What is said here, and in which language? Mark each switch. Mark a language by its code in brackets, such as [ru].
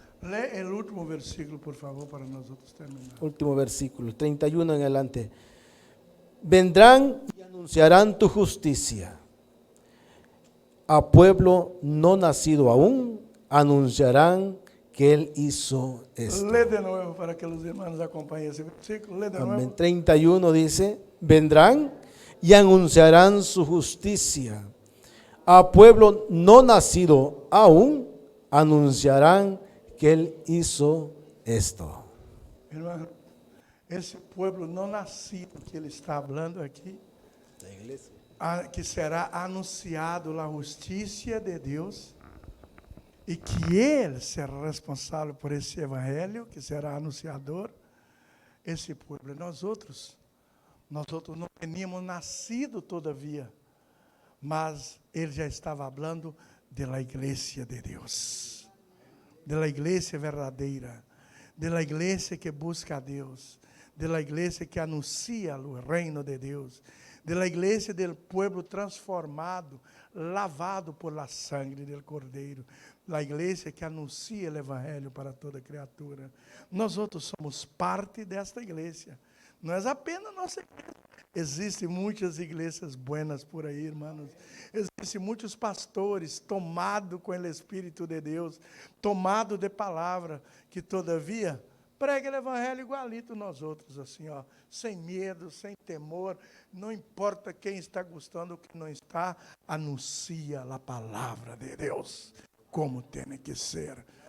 [pt] Lê o último versículo, por favor, para nós outros terminar. [es] Último versículo, 31 en adelante. Vendrán y anunciarán tu justicia. A pueblo no nacido aún, anunciarán que él hizo esto. [pt] Lê de novo para que os irmãos acompanhem esse versículo. Lê de [es] Amén. [pt] novo. [es] 31 dice, vendrán y anunciarán su justicia. A pueblo no nacido aún, anunciarán que él hizo esto. [pt] Irmão, esse povo não nascido que ele está falando aqui, que será anunciado a justiça de Deus, e que ele será responsável por esse evangelho, que será anunciador, esse povo. Nós outros não tínhamos nascido todavia, mas ele já estava falando da igreja de Deus, da igreja verdadeira, [es] de la iglesia que busca a Deus, de la iglesia que [pt] anuncia o reino de Deus, [es] de la iglesia del pueblo transformado, lavado por la sangre del Cordeiro, la iglesia que anuncia [pt] o evangelho para toda criatura. Nós outros somos parte desta igreja. Não é apenas nossa igreja. Existem muitas igrejas buenas por aí, irmãos. Existem muitos pastores tomados com o Espírito de Deus, tomados de palavra, que todavia prega o evangelho igualito nós outros, assim, ó, sem medo, sem temor, não importa quem está gostando ou quem não está, anuncia a palavra de Deus, como tem que ser.